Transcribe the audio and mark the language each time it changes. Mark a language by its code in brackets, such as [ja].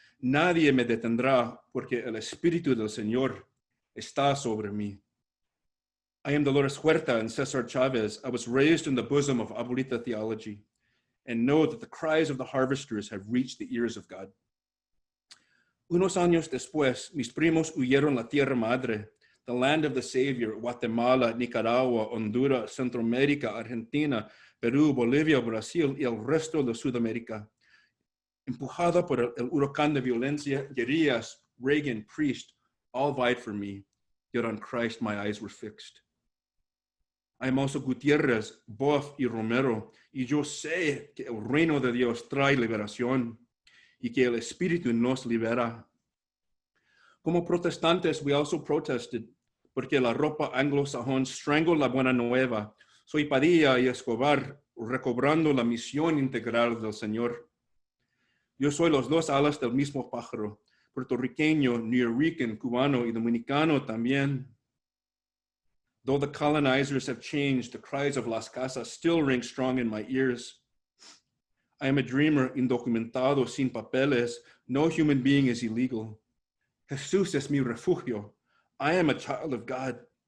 [es] Nadie me detendrá porque el Espíritu del Señor está sobre mí. [en] I am Dolores Huerta and Cesar Chavez. I was raised in the bosom of Abuelita theology and know that the cries of the harvesters have reached the ears of God. [es] Unos años después, mis primos huyeron la tierra madre, [en] the land of the Savior, Guatemala, Nicaragua, Honduras, Centroamérica, Argentina, Perú, Bolivia, Brasil [es] y el resto de Sudamérica. Empujada por el huracán de violencia, [en] guerrillas, Reagan, priest, all vied for me, yet on Christ my eyes were fixed. I am also [es] Gutiérrez, Boff y Romero, y yo sé que el reino de Dios trae liberación y que el Espíritu nos libera. Como protestantes, [en] we also protested [es] porque la ropa anglosajón [en] strangled [es] la buena nueva. Soy Padilla y Escobar, recobrando la misión integral del Señor. Yo soy los dos alas del mismo pájaro, puertorriqueño, nuyorican, cubano y dominicano también. [en] Though the colonizers have changed, the cries of Las Casas still ring strong in my ears. I am a dreamer, [es] indocumentado, sin papeles. [en] No human being is illegal. [es] Jesús es mi refugio. [en] I am a child of God.